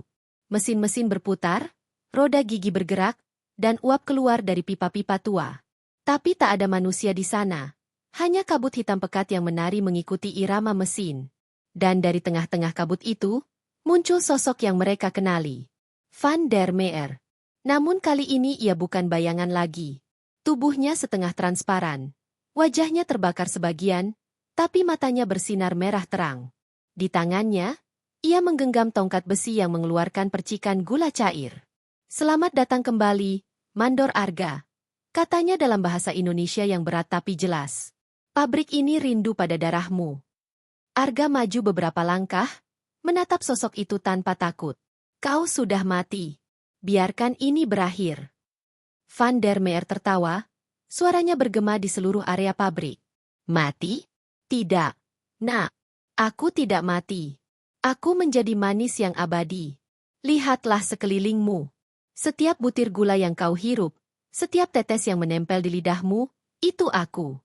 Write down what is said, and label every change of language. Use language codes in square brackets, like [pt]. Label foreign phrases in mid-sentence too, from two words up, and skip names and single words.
[id] Mesin-mesin berputar, roda gigi bergerak, dan uap keluar dari pipa-pipa tua. Tapi tak ada manusia di sana. Hanya kabut hitam pekat yang menari mengikuti irama mesin. Dan dari tengah-tengah kabut itu, muncul sosok yang mereka kenali. Van der Meer. Namun kali ini ia bukan bayangan lagi. Tubuhnya setengah transparan. Wajahnya terbakar sebagian, tapi matanya bersinar merah terang. Di tangannya, ia menggenggam tongkat besi yang mengeluarkan percikan gula cair. "Selamat datang kembali, Mandor Arga," katanya dalam bahasa Indonesia yang berat tapi jelas. "Pabrik ini rindu pada darahmu." Arga maju beberapa langkah, menatap sosok itu tanpa takut. "Kau sudah mati. Biarkan ini berakhir." Van der Meer tertawa, suaranya bergema di seluruh area pabrik. "Mati? Tidak, nak. Aku tidak mati. Aku menjadi manis yang abadi. Lihatlah sekelilingmu. Setiap butir gula yang kau hirup, setiap tetes yang menempel di lidahmu, itu aku."